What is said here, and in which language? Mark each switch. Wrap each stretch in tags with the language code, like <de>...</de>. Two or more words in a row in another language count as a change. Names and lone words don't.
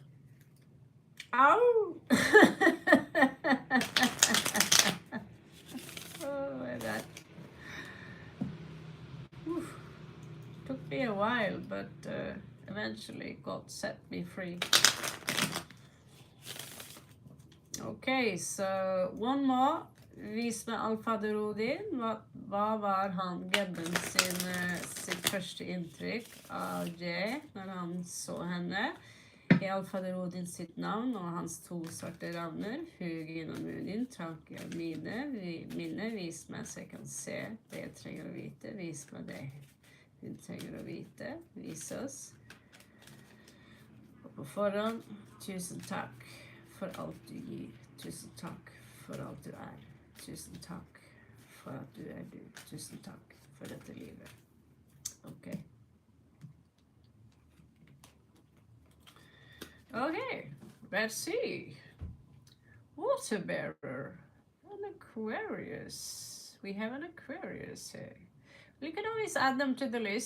<en>Ow! Oh my God. Oof. Took me a while, but eventually God set me free. Okay, so one more.</en> <no>Vis meg alfadero din. Hva var han Gebben sitt første inntrykk av Jay når han så henne? I alfaderodin sitt navn og hans to svarte ravner, Hugin og Munin, trak jeg minne, vis meg så jeg kan se det jeg trenger å vite, vis meg det hun trenger å vite, vis oss. Og på forhånd, tusen takk for alt du gir, tusen takk for alt du er, tusen takk for at du er du, tusen takk for dette livet.</no> <en>Ok. Okay, let's see. Water bearer, an Aquarius. We have an Aquarius here. We can always add them to the list.</en>